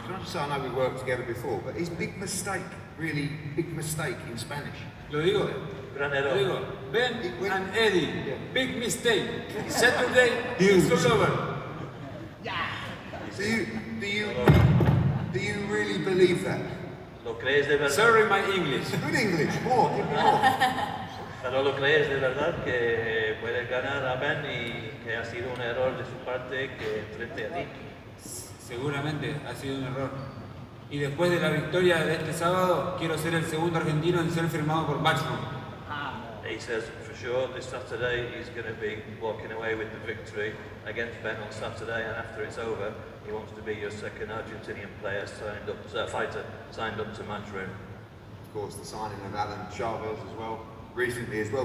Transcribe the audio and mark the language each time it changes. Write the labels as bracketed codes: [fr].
[en] Can I just say, I know we worked together before, but is big mistake really big mistake in Spanish? [es] Lo digo. Gran error. [en] Ben and Eddie, yeah. Big mistake. Saturday is all over. Yeah. Do you really believe that? [es] ¿Lo crees de verdad? [en] Sorry, my English. Good English. More. Give me more. [es] ¿Pero lo crees de verdad que puedes ganar a Ben y que ha sido un error de su parte que frente a ti? Seguramente ha sido un error. Y después de la victoria de este sábado, quiero ser el segundo argentino en ser firmado por Matchroom. [en] He says for sure this Saturday he's going to be walking away with the victory against Ben on Saturday, and after it's over, he wants to be your second Argentinian player fighter signed up to Matchroom. Of course, the signing of Alan Chavez as well, recently as well.